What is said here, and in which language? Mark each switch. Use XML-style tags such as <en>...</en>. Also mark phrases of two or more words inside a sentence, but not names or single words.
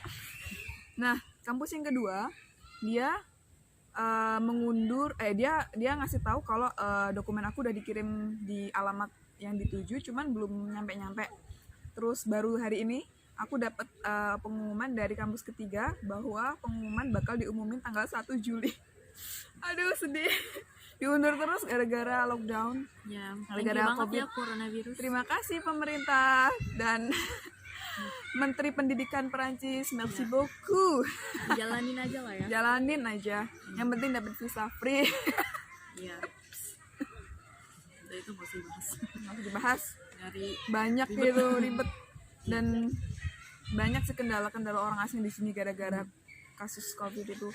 <id>Nah, kampus yang kedua dia mengundur, dia ngasih tahu kalau dokumen aku udah dikirim di alamat yang dituju, cuman belum nyampe. Terus baru hari ini aku dapat pengumuman dari kampus ketiga bahwa pengumuman bakal diumumin tanggal 1 Juli. Aduh, sedih. Diundur terus gara-gara lockdown. Ya, Gara-gara</id> <en>thank you</en> <id>banget COVID. ya coronavirus. Terima kasih pemerintah dan Menteri Pendidikan Perancis,</id> <fr>merci beaucoup.</fr> <id>Jalanin aja lah ya. Jalanin aja. Yang penting dapat</id> <en>visa free.</en> <id>Iya. Udah itu nggak usah dibahas. Masih dibahas. Dari Banyak gitu ribet dan banyak sih kendala-kendala orang asing di sini gara-gara kasus COVID itu.</id>